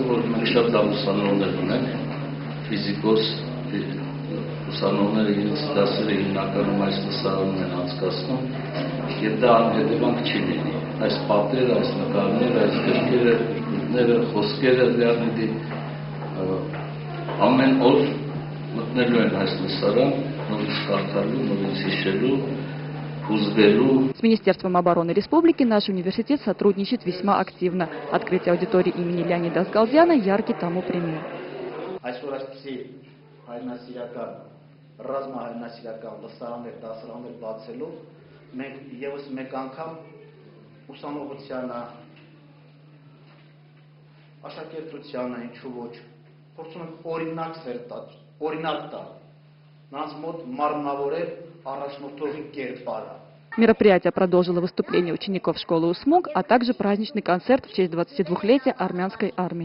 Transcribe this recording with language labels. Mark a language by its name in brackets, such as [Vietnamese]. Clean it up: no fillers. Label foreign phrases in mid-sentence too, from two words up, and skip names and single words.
[Armenian] որ մենք շատ լավ ուսանողներ ունենք, ֆիզիկոս ուսանողները իրենց դասերը հիմնականում այս տեսարանում են անցկացնում եւ դա անհետևանք չի լինի։ Այս պատերը, այս նկարները, այս գրքերը, խոսքերը լեռնի ամեն օր մտնելու են այս տեսարան, նորից կարդալու, նորից հիշելու, հուզվելու։ [Russian] С Министерством обороны Республики наш университет сотрудничает весьма активно. Открытие аудитории имени Леонида Асгалдяна яркий тому пример. [Armenian] Այսօր այսպիսի հայրենասիրական, ռազմահայրենասիրական լսարաններ, դասարաններ բացելու մենք եւս մեկ անգամ ուսանողությանը, աշակերտությանը, ինչու ոչ, փորձում ենք օրինակ տալ, նրանց մոտ մարմնավորել առաջնորդողի կերպարը։ [Russian] Мероприятие продолжило выступление учеников школы УСМУГ, а также праздничный концерт в честь 22-летия армянской армии.